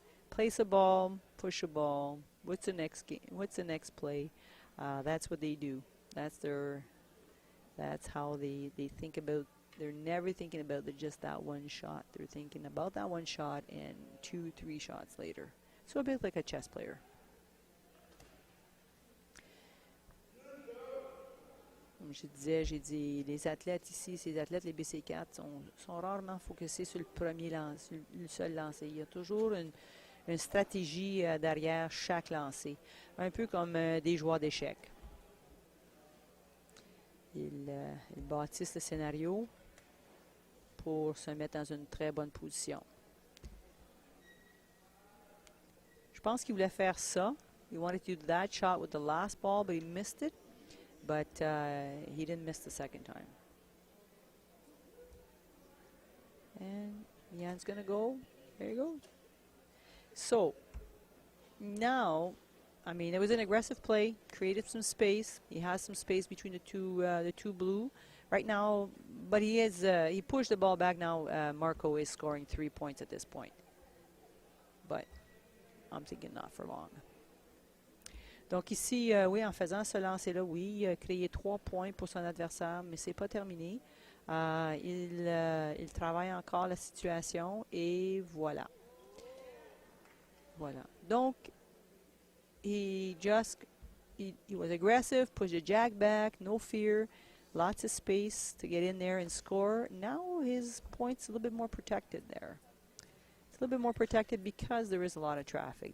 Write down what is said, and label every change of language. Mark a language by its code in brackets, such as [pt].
[en] Place a ball, push a ball. What's the next game? What's the next play? That's what they do. That's how they think about. They're never thinking about just that one shot. They're thinking about that one shot and 2-3 shots later. So a bit like a chess player. [fr] Comme je disais, j'ai dit, les athlètes ici, ces athlètes, les BC4, sont rarement focusés sur le premier lance, le seul lancer. Il y a toujours une stratégie derrière chaque lancer. Un peu comme des joueurs d'échecs. Ils bâtissent le scénario pour se mettre dans une très bonne position. Je pense qu'il voulait faire ça. [en] He wanted to do that shot with the last ball, but he missed it. But he didn't miss the second time. And Ian's going to go. There you go. So, now, I mean, it was an aggressive play, created some space. He has some space between the two blue. Right now, but he pushed the ball back now. Marco is scoring 3 points at this point. But I'm thinking not for long. [fr] Donc ici, oui, en faisant ce lancer-là, oui, il a créé 3 points pour son adversaire, mais c'est pas terminé. Il travaille encore la situation et voilà. Voilà. [en] Donc, he was aggressive, pushed the jack back, no fear, lots of space to get in there and score. Now his point's a little bit more protected there. It's a little bit more protected because there is a lot of traffic.